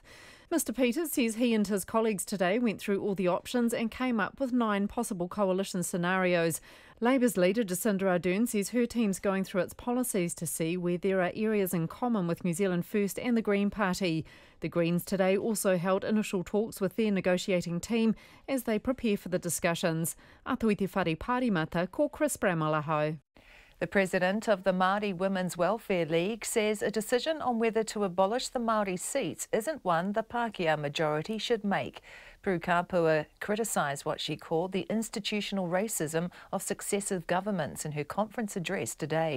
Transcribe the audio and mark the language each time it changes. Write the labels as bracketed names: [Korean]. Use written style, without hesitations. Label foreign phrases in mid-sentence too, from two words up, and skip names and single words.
[English] Mr Peters says he and his colleagues today went through all the options and came up with 9 possible coalition scenarios. Labour's leader Jacinda Ardern says her team's going through its policies to see where there are areas in common with New Zealand First and the Green Party. The Greens today also held initial talks with their negotiating team as they prepare for the discussions. [Māori] Atu i te whare pārimata, ko Chris Bramalaho. [English] The president of the Maori Women's Welfare League says a decision on whether to abolish the Maori seats isn't one the Pākehā majority should make. Prue Kapua criticised what she called the institutional racism of successive governments in her conference address today.